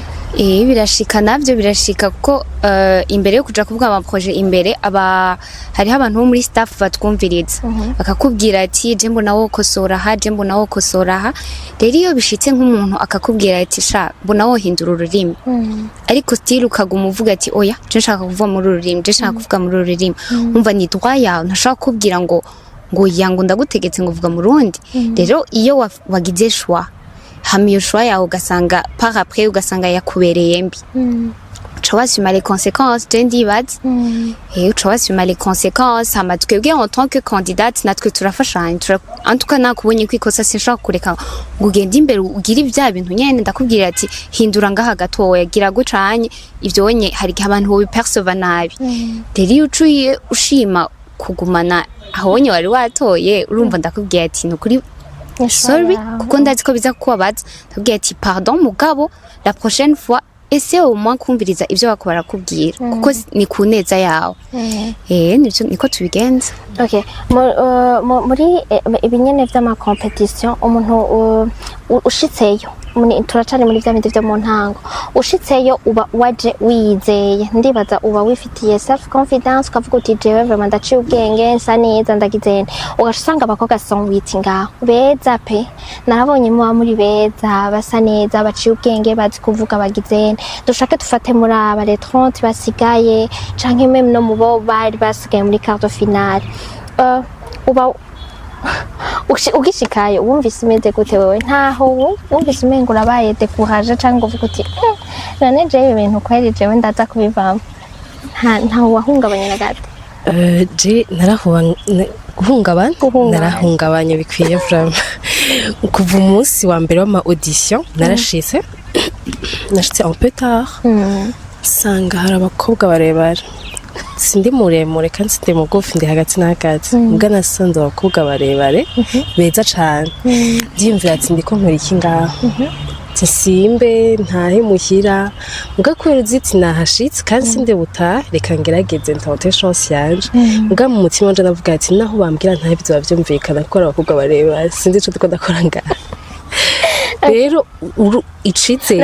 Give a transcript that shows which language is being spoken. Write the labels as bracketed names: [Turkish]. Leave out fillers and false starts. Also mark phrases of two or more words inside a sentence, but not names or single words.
[Rundi] birashika navyo birashika kuko imbere yo kuja kuvuga ama projet imbere hariho abantu bo muri staff batwumviriza bakakubwira ati je mbona wokosora aha je mbona wokosora aha rero iyo bishitse nk'umuntu akakubwira ati sha mbona wohindura ururimi ariko still ukaguma uvuga ati oya je nshaka kuvuga muri ururimi je nshaka kuvuga muri ururimi umva ni droit yawe ntashaka kubwira ngo yango ndagutegetse ngo vuga mu rundi rero iyo wagize choix hamiyo choix yawe ugasanga [French] par après [Rundi] ugasanga yakubereye mbi uca wasuma [French] les conséquences [Rundi] je ndibaza uca wasuma [French] les conséquences [Rundi] hama twebwe [French] en tant que [Rundi] candidate natwe turafashanya [French] en tout cas [Rundi] nakubonye ko ikosa sinshaka kureka ngo ugende imbere ugira ivya bintu nyene ndakubwira ati hindura ngaha gatoya gira gucanye ivyo wonye hari abantu bo biperceive nabi rero iyo uciye ushima kugumana ahonye wari watoye urumva ndakubwiye ati nukuri sorry kuko ndazi ko biza kubabaza ndakubwiye ati pardon mugabo [French] la prochaine fois [Rundi] ese [French] au moins [Rundi] kumviriza ivyo bako barakubwira kuko ni kuneza yawe niko tubigenza okay muri ibinyene vy'ama competition umuntu ushitseyo turacane muri vya bindi vyo mu ntango ushitseyo uba waje wizeye ndibaza uba wifitiye [English] self confidence [Rundi] ukavuga uti jewe vraiment ndaciye ubwenge nsa neza ndagizene ugasanga abakobwa sont ngaho beza pe narabonye muba muri beza basa neza baciye ubwenge bazi kuvuga bagizene dushake dufate muri aba les 30 basigaye canke même no mubo bari basigaye muri [French] quart de finale [Rundi] ugishikayo wumvise umeze gute wewe ntaho wumvise umengo urabaye découragé cyangwa uvuga uti none je ibintu kweri jewe ndaza kubivamo ntaho wahungabanye na gato je narahungabanye bikwiye vraiment kuva umunsi wa mbere w'ama audition narashitse [French] en peu tard [Rundi] sanga hari abakobwa barebare sindi muremure kandi sindi mugufi ndi hagati na hagati mbwa nasanze abakobwa barebare beza cane ndiyumvira ati ndiko nkora iki ngaho simbe ntahe muhira mbwa kubera uziti nahashitse kandi sinde butahe reka ngerageze ntahote chance yanje mbwa mu mutima wanje navuga ati naho bambwira ntahe bizoba vyumvikana kuko abakobwa barebare sinzi ico ndiko ndakora ngaho rero icizere